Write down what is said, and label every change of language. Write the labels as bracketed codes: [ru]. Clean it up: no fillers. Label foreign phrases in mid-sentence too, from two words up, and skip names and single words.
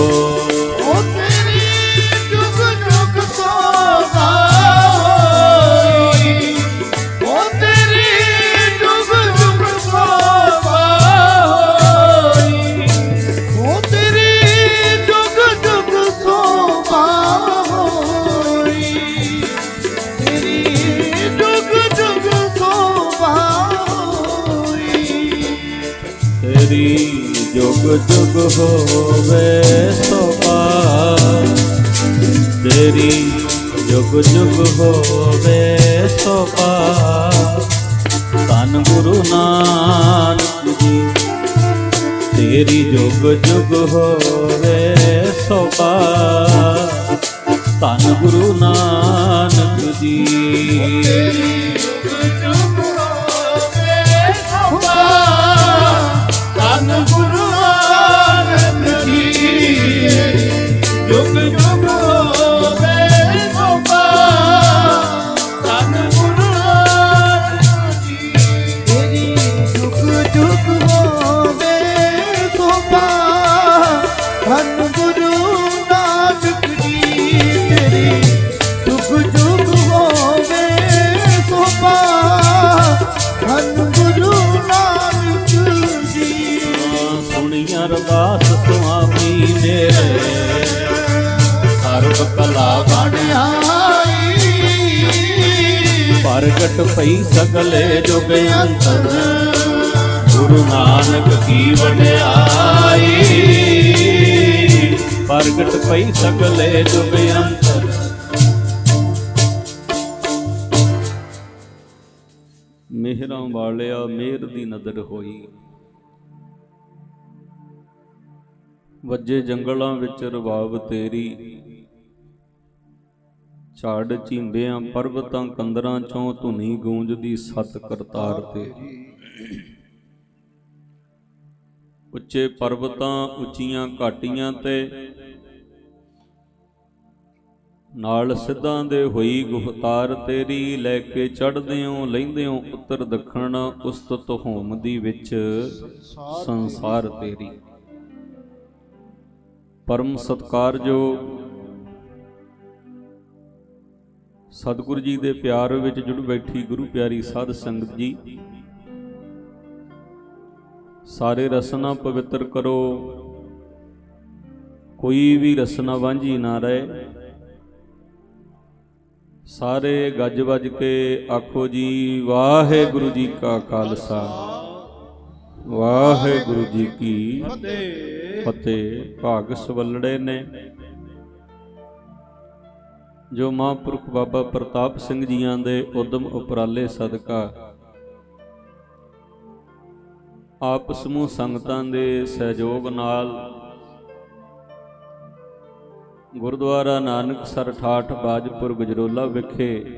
[pa] ਓ ਤੇਰੀ ਜੁਗ ਜੁਗ ਸ਼ੋਭਾ ਹੋਈ, ਓ ਤੇਰੀ ਜੁਗ ਜੁਗ ਸ਼ੋਭਾ ਹੋਈ, ਓ ਤੇਰੀ ਜੁਗ ਜੁਗ ਸ਼ੋਭਾ ਹੋਈ, ਤੇਰੀ ਜੁਗ ਜੁਗ ਸ਼ੋਭਾ ਹੋਈ। ਤੇਰੀ ਜੁਗ ਜੁਗ ਹੋਵੇ ਸ਼ੋਭਾ, ਤੇਰੀ ਜੁਗ ਜੁਗ ਹੋਵੇ ਸ਼ੋਭਾ। ਧੰਨ ਗੁਰੂ ਨਾਨਕ ਜੀ ਤੇਰੀ ਜੁਗ ਜੁਗ ਹੋਵੇ ਸ਼ੋਭਾ। ਧੰਨ ਗੁਰੂ ਨਾਨਕ ਜੀ ਧੰਨ ਗੁਰੂ ਨਾਨਕ ਜੀ ਜੁਗ ਜੁਗ ਹੋਵੇ ਸ਼ੋਭਾ। ਧੰਨ ਗੁਰੂ ਨਾਨਕ ਜੀ ਤੇਰੀ ਜੁਗ ਜੁਗ ਹੋਵੇ ਸ਼ੋਭਾ। ਧੰਨ ਗੁਰੂ ਨਾਨਕ ਜੀ ਤੇਰੀ ਜੁਗ ਜੁਗ ਹੋਵੇ ਸ਼ੋਭਾ। ਧੰਨ ਗੁਰੂ ਨਾਨਕ ਜੀ। ਸੁਣਿਆ ਅਰਦਾਸ ਸੁਆਮੀ ਮੇਰੇ ਸਰਬ ਕਲਾ ਬਣ आई। ਪ੍ਰਗਟ ਪਈ ਸਗਲੇ ਜੁਗ ਅੰਤਰ ਗੁਰੂ ਨਾਨਕ ਕੀ ਵਡਿਆਈ। ਪ੍ਰਗਟ ਪਈ ਸਗਲੇ ਜੁਗ ਅੰਤਰ। ਮਿਹਰਾਂ ਵਾਲਿਆ ਮਿਹਰ ਦੀ ਨਦਰ ਹੋਈ। ਵੱਜੇ ਜੰਗਲਾਂ ਵਿੱਚ ਰਬਾਬ ਤੇਰੀ। ਝਾੜ ਝੀਂਬਿਆਂ ਪਰਬਤਾਂ ਕੰਦਰਾਂ ਚੋਂ ਧੁਨੀ ਗੂੰਜਦੀ ਸਤ ਕਰਤਾਰ ਤੇਰੀ। ਉੱਚੇ ਪਰਬਤਾਂ ਉੱਚੀਆਂ ਘਾਟੀਆਂ ਤੇ ਨਾਲ ਸਿੱਧਾਂ ਦੇ ਹੋਈ ਗੁਫਤਾਰ ਤੇਰੀ। ਲੈ ਕੇ ਚੜ੍ਹਦਿਓ ਲੈਂਦਿਓ ਉੱਤਰ ਦੱਖਣ ਉਸਤਤ ਹੋਮਦੀ ਵਿੱਚ ਸੰਸਾਰ ਤੇਰੀ। ਪਰਮ ਸਤਿਕਾਰਯੋਗ ਸਤਿਗੁਰੂ ਜੀ ਦੇ ਪਿਆਰ ਵਿੱਚ ਜੁੜ ਬੈਠੀ ਗੁਰੂ ਪਿਆਰੀ ਸਾਧ ਸੰਗਤ ਜੀ, ਸਾਰੇ ਰਸਨਾ ਪਵਿੱਤਰ ਕਰੋ, ਕੋਈ ਵੀ ਰਸਨਾ ਵਾਂਝੀ ਨਾ ਰਹੇ। ਸਾਰੇ ਗੱਜ ਵੱਜ ਕੇ ਆਖੋ ਜੀ ਵਾਹਿਗੁਰੂ ਜੀ ਕਾ ਖ਼ਾਲਸਾ ਵਾਹਿਗੁਰੂ ਜੀ ਕੀ ਫ਼ਤਹਿ। ਭਾਗ ਸੁਵੱਲੜੇ ਨੇ ਜੋ ਮਹਾਂਪੁਰਖ ਬਾਬਾ ਪ੍ਰਤਾਪ ਸਿੰਘ ਜੀਆਂ ਦੇ ਉੱਦਮ ਉਪਰਾਲੇ ਸਦਕਾ ਆਪ ਸਮੂਹ ਸੰਗਤਾਂ ਦੇ ਸਹਿਯੋਗ ਨਾਲ ਗੁਰਦੁਆਰਾ ਨਾਨਕਸਰ ਠਾਠ ਬਾਜਪੁਰ ਗਜਰੌਲਾ ਵਿਖੇ